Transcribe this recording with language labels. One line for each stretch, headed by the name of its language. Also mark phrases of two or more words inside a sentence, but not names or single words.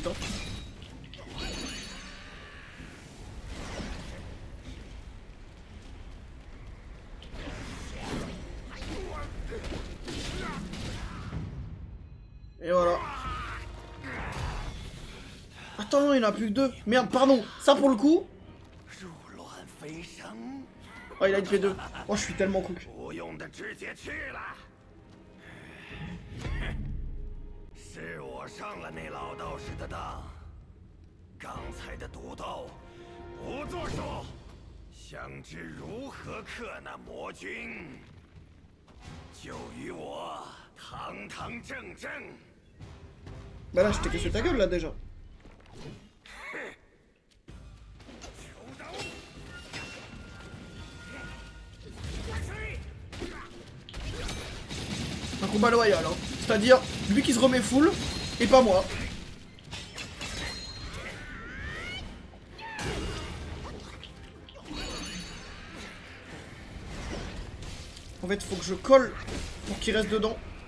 French: Hein. Et voilà. Attends, non, il n'y en a plus que 2. Merde, pardon. Ça pour le coup. Oh, il a une P2. Oh, je suis tellement cook.
Chinese: 是我上了那老道士的当，刚才的毒斗不作数，想知如何克那魔君，就与我堂堂正正。
French: Bah là, je t'ai cassé ta gueule là déjà. Un combat loyal, hein. C'est-à-dire lui qui se remet full et pas moi. En fait, faut que je colle pour qu'il reste dedans.